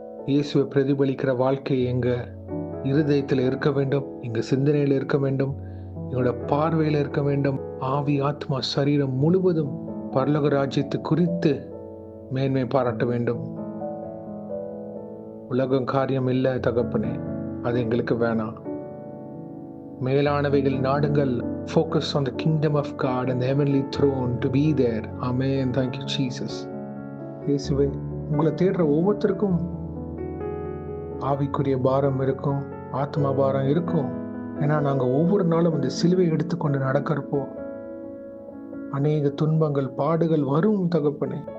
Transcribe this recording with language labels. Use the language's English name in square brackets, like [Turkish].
[Tamil] இயேசுவை பிரதிபலிக்கிற வாழ்க்கை எங்க இருதயத்தில் இருக்க வேண்டும், எங்க சிந்தனையில் இருக்க வேண்டும், எங்களோட பார்வையில் இருக்க வேண்டும். ஆவி, ஆத்மா, சரீரம் முழுவதும் பரலோக ராஜ்யத்தை குறித்து மேன்மை பாராட்ட வேண்டும். உலகம் காரியம் இல்லை தகப்பனே, அது எங்களுக்கு வேணாம். மேலானவைகள் நாடுங்கள். [English] Focus on the kingdom of God and the heavenly throne to be there. Amen. Thank you Jesus. [Tamil] இயேசுவே, உங்களை தேடுற ஒவ்வொருத்தருக்கும் ஆவிக்குரிய பாரம் இருக்கும், ஆத்மா பாரம் இருக்கும். ஏன்னா நாங்க ஒவ்வொரு நாளும் இந்த சிலுவை எடுத்துக்கொண்டு நடக்கிறப்போ அநேக துன்பங்கள், பாடுகள் வரும் தகப்பனே.